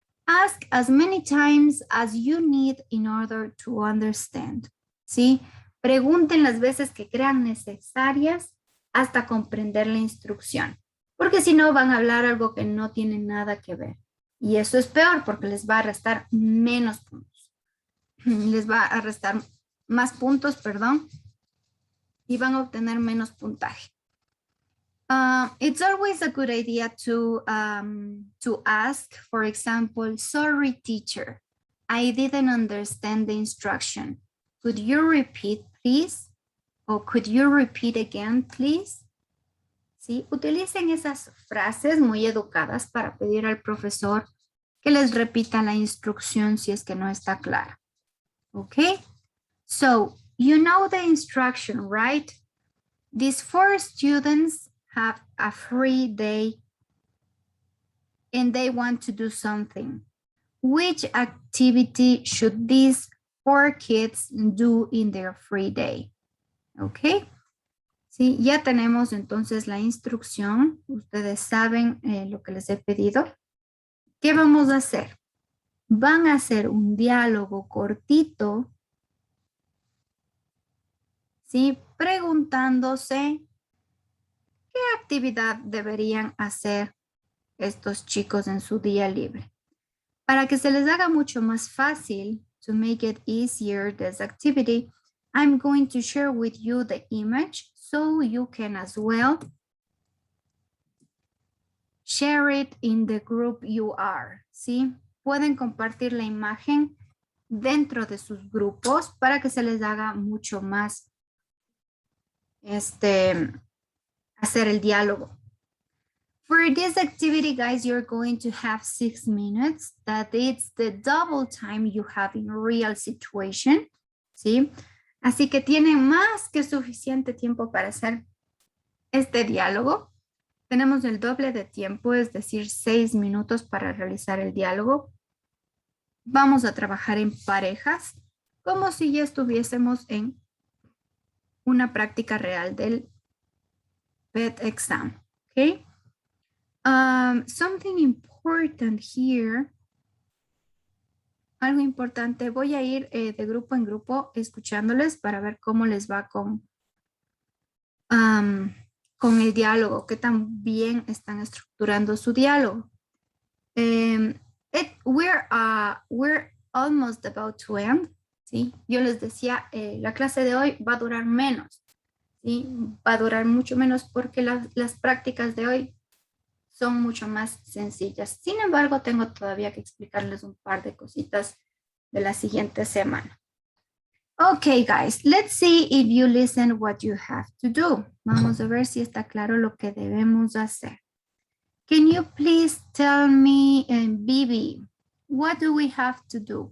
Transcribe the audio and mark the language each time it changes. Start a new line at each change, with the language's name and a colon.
English: Ask as many times as you need in order to understand.
Spanish: ¿Sí? Pregunten las veces que crean necesarias hasta comprender la instrucción. Porque si no van a hablar algo que no tiene nada que ver. Y eso es peor porque les va a restar menos puntos. Les va a restar más puntos, perdón. Y van a obtener menos puntaje.
English: It's always a good idea to ask, for example, sorry, teacher, I didn't understand the instruction. Could you repeat, please? Or could you repeat again, please?
Spanish: ¿Sí? Utilicen esas frases muy educadas para pedir al profesor que les repita la instrucción si es que no está clara.
English: Okay, so you know the instruction, right? These 4 students have a free day and they want to do something. Which activity should these 4 kids do in their free day? Okay.
Spanish: Sí, ya tenemos entonces la instrucción. Ustedes saben lo que les he pedido. ¿Qué vamos a hacer? Van a hacer un diálogo cortito, ¿sí? Preguntándose qué actividad deberían hacer estos chicos en su día libre. Para que se les haga mucho más fácil,
English: to make it easier, this activity, I'm going to share with you the image so you can as well share it in the group you are,
Spanish: ¿sí? Pueden compartir la imagen dentro de sus grupos para que se les haga mucho más hacer el diálogo.
English: For this activity, guys, you're going to have 6 minutes. That is the double time you have in real situation,
Spanish: ¿sí? Así que tienen más que suficiente tiempo para hacer este diálogo. Tenemos el doble de tiempo, es decir, 6 minutos para realizar el diálogo. Vamos a trabajar en parejas, como si ya estuviésemos en una práctica real del PET exam, ¿ok?
English: Something important here.
Spanish: Algo importante, voy a ir de grupo en grupo escuchándoles para ver cómo les va con el diálogo, qué tan bien están estructurando su diálogo.
English: We're almost about to end,
Spanish: ¿sí? Yo les decía, la clase de hoy va a durar menos, ¿sí? Va a durar mucho menos porque las prácticas de hoy son mucho más sencillas. Sin embargo, tengo todavía que explicarles un par de cositas de la siguiente semana.
English: Okay, guys, let's see if you listen what you have to do.
Spanish: Vamos a ver si está claro lo que debemos hacer.
English: Can you please tell me, Bibi, what do we have to do?